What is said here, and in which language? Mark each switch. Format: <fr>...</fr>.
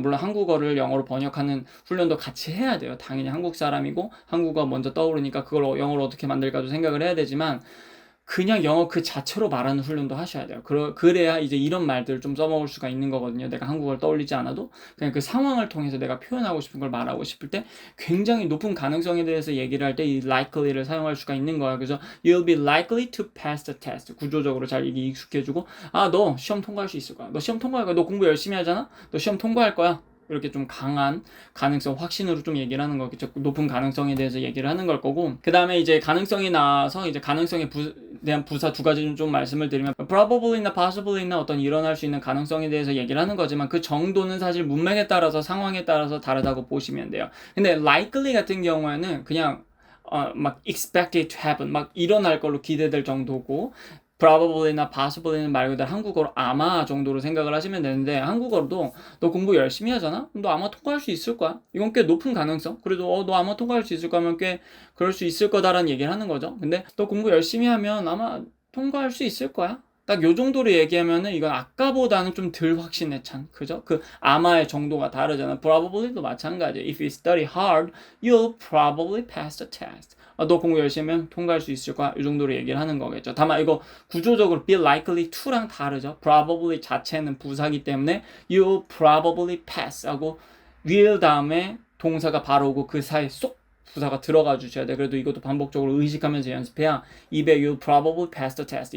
<ko>물론 한국어를 영어로 번역하는 훈련도 같이 해야 돼요. 당연히 한국 사람이고 한국어 먼저 떠오르니까 그걸 영어로 어떻게 만들까도 생각을 해야 되지만 그냥 영어 그 자체로 말하는 훈련도 하셔야 돼요. 그래야 이제 이런 말들을 좀 써먹을 수가 있는 거거든요. 내가 한국어를 떠올리지 않아도 그냥 그 상황을 통해서 내가 표현하고 싶은 걸 말하고 싶을 때 굉장히 높은 가능성에 대해서 얘기를 할 때 이 likely를 사용할 수가 있는 거야.</ko> <en>그래서 you'll be likely to pass the test.</en> <ko>구조적으로 잘 이게 익숙해지고 너 시험 통과할 수 있을 거야. 너 시험 통과할 거야. 너 공부 열심히 하잖아. 너 시험 통과할 거야. 이렇게 좀 강한 가능성, 확신으로 좀 얘기를 하는 거겠죠. 높은 가능성에 대해서 얘기를 하는 걸 거고 그 다음에 이제 가능성이 나와서 이제 가능성에 대한 부사 두 가지 좀 말씀을 드리면 probably나 possibly나 어떤 일어날 수 있는 가능성에 대해서 얘기를 하는 거지만 그 정도는 사실 문맥에 따라서 상황에 따라서 다르다고 보시면 돼요. 근데 likely 같은 경우에는 그냥 막</ko> <en>expected to happen</en> <ko>막 일어날 걸로 기대될 정도고 probably나 possibly는 말 그대로 한국어로 아마 정도로 생각을 하시면 되는데 한국어로도 너 공부 열심히 하잖아? 그럼 너 아마 통과할 수 있을 거야. 이건 꽤 높은 가능성. 그래도 너 아마 통과할 수 있을 거면 꽤 그럴 수 있을 거다라는 얘기를 하는 거죠. 근데 너 공부 열심히 하면 아마 통과할 수 있을 거야. 딱 요 정도로 얘기하면은 이건 아까보다는 좀 덜 확신에 찬 그죠? 그 아마의 정도가 다르잖아. probably도 마찬가지야.</ko> <en>If you study hard, you'll probably pass the test.</en> <ko>너 공부 열심히 하면 통과할 수 있을 거야. 이 정도로 얘기를 하는 거겠죠. 다만 이거 구조적으로</ko> <en>be likely to</en> <ko>랑 다르죠. probably 자체는 부사기 때문에</ko> <en>you'll probably pass</en> <ko>하고 will 다음에 동사가 바로 오고 그 사이에 쏙 부사가 들어가 주셔야 돼. 그래도 이것도 반복적으로 의식하면서 연습해야 입에</ko> <en>you probably pass the test.</en>